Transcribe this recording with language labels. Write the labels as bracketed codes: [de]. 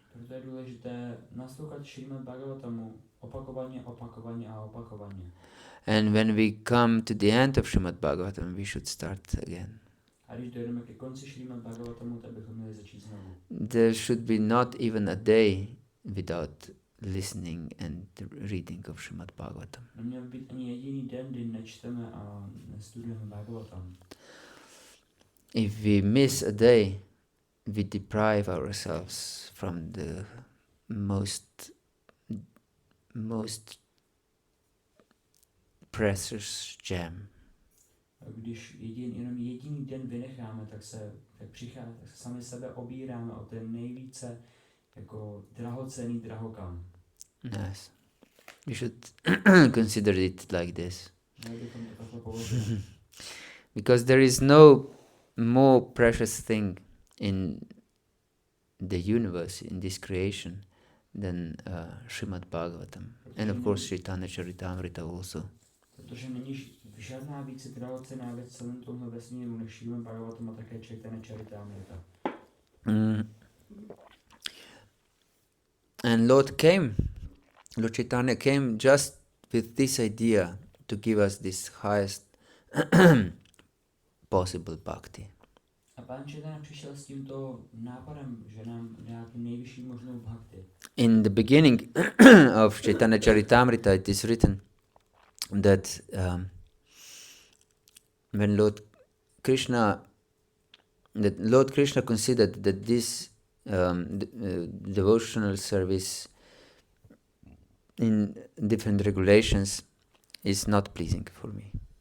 [cs] Proto je důležité naslouchat Srimad Bhagavatamu opakovaně, opakovaně a opakovaně. [en] And when we come to the end of Srimad Bhagavatam, we should start again. [cs] A když dojdeme ke konci Srimad Bhagavatamu, tak bychom měli začít znovu. [en] There should be not even a day without listening and reading of Srimad Bhagavatam. [cs] Neměl by být ani jediný den, kdy nečteme a nestudujeme Bhagavatam. [en] If we miss a day, we deprive ourselves from the most precious gem. [cs] A když jenom jediný den vynecháme, tak se sami sebe obíráme o ten nejvíce jako drahocenný drahokam. [en] Yes. We should consider it like this. [cs] Měli bychom to takhle považovat. [en] Because there is no more precious thing in the universe, in this creation, than Srimad Bhagavatam. And of course Caitanya Charitamrita also. [cs] Protože není žádná více drahocenná věc v celém tomhle vesmíru než Srimad Bhagavatam a také Caitanya Charitamrita. [en] And Lord Caitanya came just with this idea to give us this highest possible bhakti. [cs] A Pán Caitanya přišel s tímto nápadem, že nám dá tu nejvyšší možnou bhakti. [en] In the beginning of Caitanya Charitamrita it is written that when Lord Krishna considered that this devotional service in different regulations is not pleasing for me.